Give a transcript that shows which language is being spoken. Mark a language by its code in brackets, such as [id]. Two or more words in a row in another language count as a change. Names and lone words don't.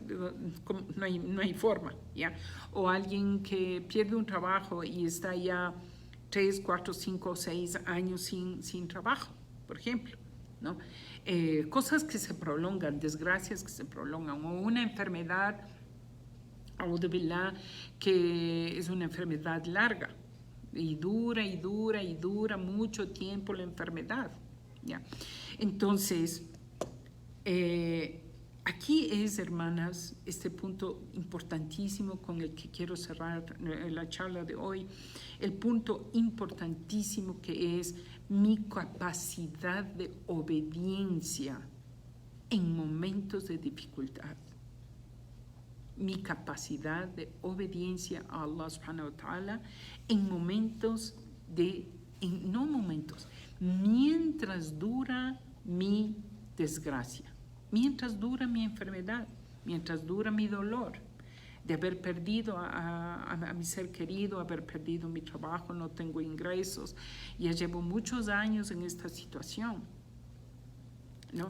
[es] No hay forma, ¿ya? O alguien que pierde un trabajo y está ya 3, 4, 5, 6 años sin trabajo, por ejemplo, ¿no? Cosas que se prolongan, desgracias que se prolongan, o una enfermedad, [ar] أعوذ بالله, [es] que es una enfermedad larga, y dura mucho tiempo la enfermedad, ¿ya? Entonces, aquí es, hermanas, este punto importantísimo con el que quiero cerrar la charla de hoy, el punto importantísimo que es mi capacidad de obediencia en momentos de dificultad. Mi capacidad de obediencia a Allah [ar] سبحانه وتعالى [es] en momentos mientras dura mi desgracia, mientras dura mi enfermedad, mientras dura mi dolor de haber perdido a mi ser querido, haber perdido mi trabajo, no tengo ingresos, ya llevo muchos años en esta situación, ¿no?